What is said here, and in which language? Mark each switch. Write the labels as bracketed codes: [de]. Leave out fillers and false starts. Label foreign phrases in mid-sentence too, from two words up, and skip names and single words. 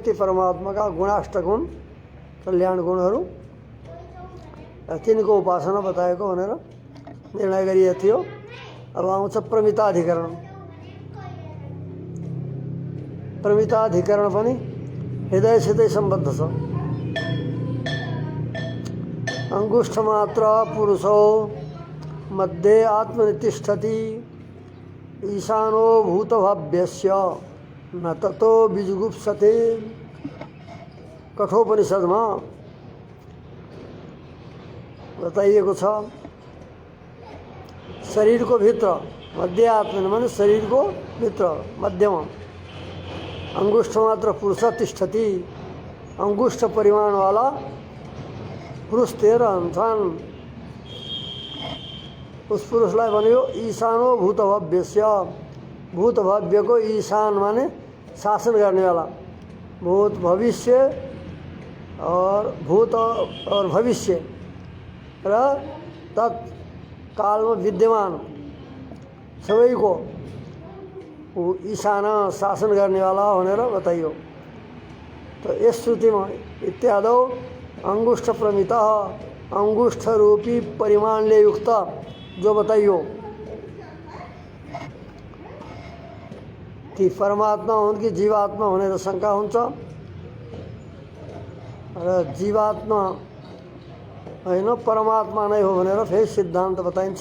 [ne] ती परमात्माका गुणाष्टक हुन्, कल्याण गुणहरू, तिनको उपासना बताएको भनेर निर्णय गरिएको थियो। अब आउँछ प्रमिताधिकरण। प्रमिताधिकरण पनि हृदयसितै सम्बद्ध छ। [sa] अङ्गुष्ठमात्र पुरुषो मध्ये आत्मनि तिष्ठति ईशानो भूतभाव्यस्य न ततो विजुगुप्सते। [ne] कठोपनिषदमा बताइएको छ शरीरको भित्र मध्य आत्मा माने शरीरको भित्र मध्यमा अंगुष्ठ मात्र पुरुष तिष्ठति। अंगुष्ठ परिमाण वाला पुरुष 13 छन्। उस पुरुषलाई भन्यो ईशानो भूतभव्यस्य। भूतभव्यको ईशान माने शासन गर्ने वाला। भूत भविष्य और भूत और भविष्य र तत्कालमा विद्यमान सबैको ईशान शासन गर्नेवाला भनेर बताइयो। तो यस श्रुतिमा इत्यादौ अंगुष्ठ प्रमित अंगुष्ठ रूपी परिमाणले युक्त जो बताइयो ती परमात्मा हुन् कि जीवात्मा भनेर शङ्का हुन्छ। र जीवात्मा होइन परमात्मा नै हो भनेर फेरि सिद्धान्त बताइन्छ।